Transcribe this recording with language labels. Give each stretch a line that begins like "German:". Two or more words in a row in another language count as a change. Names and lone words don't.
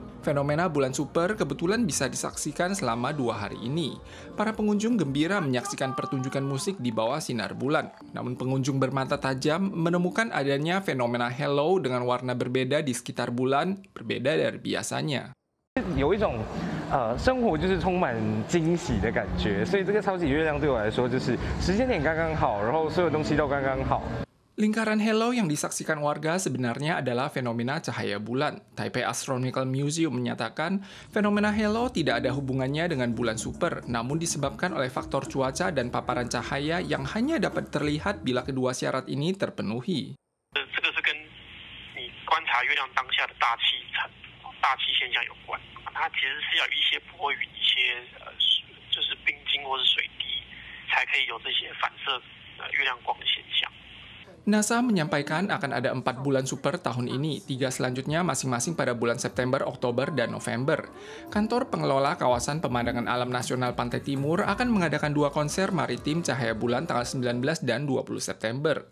Indonesian: Fenomena bulan super kebetulan bisa disaksikan selama 2 hari ini. Para pengunjung gembira menyaksikan pertunjukan musik di bawah sinar bulan. Namun pengunjung bermata tajam menemukan adanya fenomena halo dengan warna berbeda di sekitar bulan, berbeda dari biasanya.
Chinese: 有一种生活就是充满惊喜的感觉，所以这个超级月亮对我来说就是时间点刚刚好，然后所有东西都刚刚好。
Indonesian: Lingkaran halo yang disaksikan warga sebenarnya adalah fenomena cahaya bulan. Taipei Astronomical Museum menyatakan fenomena halo tidak ada hubungannya dengan bulan super, namun disebabkan oleh faktor cuaca dan paparan cahaya yang hanya dapat terlihat bila kedua syarat ini terpenuhi.
Chinese: 这个是跟你观察月亮当下的大气现象有关，它其实是要有一些波云、一些就是冰晶或是水滴，才可以有这些反射月亮光的现象。
Indonesian: NASA menyampaikan akan ada 4 bulan super tahun ini, 3 selanjutnya masing-masing pada bulan September, Oktober, dan November. Kantor pengelola kawasan pemandangan alam nasional Pantai Timur akan mengadakan 2 konser maritim Cahaya Bulan tanggal 19 dan 20 September.